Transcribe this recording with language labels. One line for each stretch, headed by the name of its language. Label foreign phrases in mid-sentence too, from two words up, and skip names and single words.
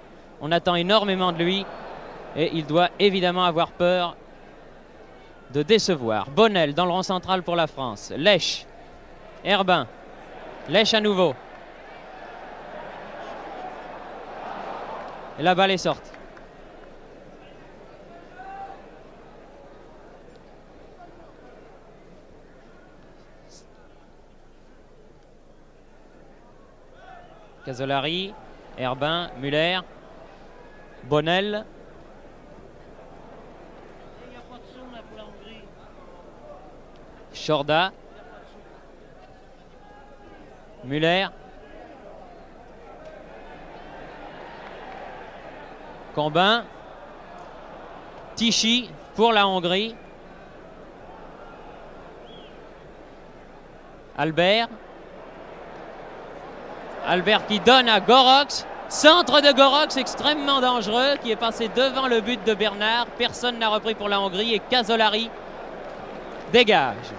French: On attend énormément de lui. Et il doit évidemment avoir peur de décevoir. Bonnel dans le rond central pour la France. Lèche. Herbin. Lèche à nouveau. Et la balle est sortie. Casolari, Herbin, Müller, Bonnel. Chorda. Müller. Combin. Tichy pour la Hongrie. Albert qui donne à Gorox. Centre de Gorox extrêmement dangereux qui est passé devant le but de Bernard. Personne n'a repris pour la Hongrie et Casolari dégage.